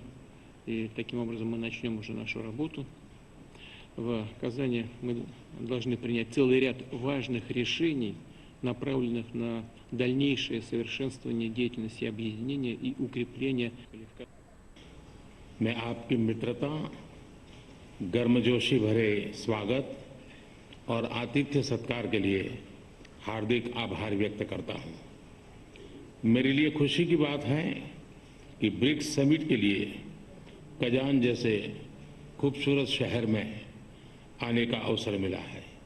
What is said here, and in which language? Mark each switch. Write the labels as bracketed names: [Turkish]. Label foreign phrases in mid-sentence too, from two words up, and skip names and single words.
[Russian] И таким образом мы начнем уже нашу работу. В Казани мы должны принять целый ряд важных решений, направленных на дальнейшее совершенствование деятельности объединения и укрепление квалификации. [Hindi] मैं आपकी मित्रता, गर्मजोशी भरे स्वागत और आतिथ्य सत्कार के लिए हार्दिक आभार व्यक्त करता हूं। मेरे लिए खुशी की बात है कि ब्रिक्स समिट के लिए कजान जैसे खूबसूरत शहर में आने का अवसर मिला है।